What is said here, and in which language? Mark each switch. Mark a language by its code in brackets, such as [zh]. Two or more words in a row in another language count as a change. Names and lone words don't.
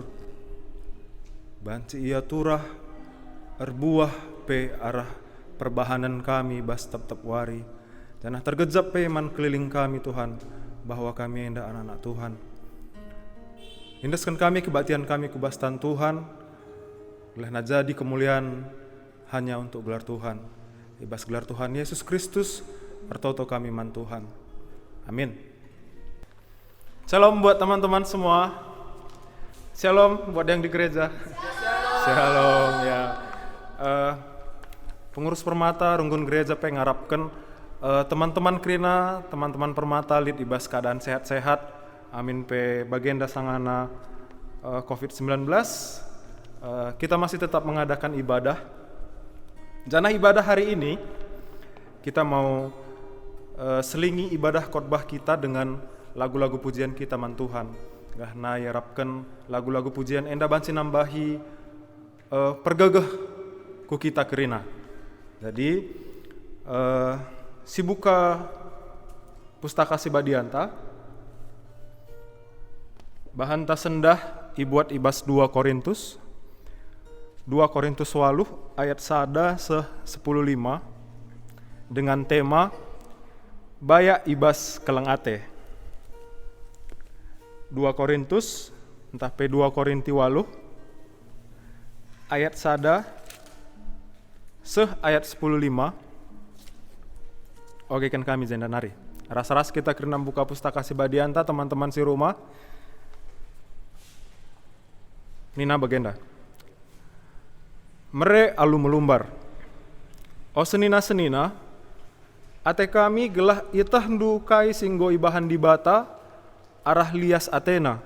[btx] Banci ia turah erbuah pe arah perbahanan kami bas tep-tep wari. Janah tergejap pe man keliling kami Tuhan, bahwa kami enda anak-anak Tuhan. Indeskan kami kebaktian kami kubastan Tuhan, oleh jadi kemuliaan hanya untuk gelar Tuhan. Ibas gelar Tuhan Yesus Kristus, ertoto kami man Tuhan. Amin. [id] Shalom buat teman-teman semua. Shalom buat yang di gereja. Shalom ya. Pengurus Permata Runggun Gereja pengarapkan teman-teman Krina, teman-teman Permata [btx] lid ibas [id] keadaan sehat-sehat. [btx] Amin pe bagenda sangana COVID-19. [id] Kita masih tetap mengadakan ibadah. Jana ibadah hari ini kita mau selingi ibadah khotbah kita dengan lagu-lagu pujian kita [btx] man Tuhan. Gahna yarapkan lagu-lagu pujian enda banci nambahi pergegeh ku kita Krina. [id] Jadi si buka pustaka si Badianta bahan tasendah ibuat ibas 2 Korintus 8 ayat 1-10:5 dengan tema Baya ibas keleng ate. 2 Korintus entah pe 2 Korinti 8 ayat 1 ayat 10:5. [btx] Oke kan kami jenda nari. Ras-ras kita kena buka pustaka si Badianta teman-teman si rumah. Nina bagenda. Mere alu melumbar. O senina-senina, ate kami gelah itah ndukai singgo ibahan di bata, arah lias Athena.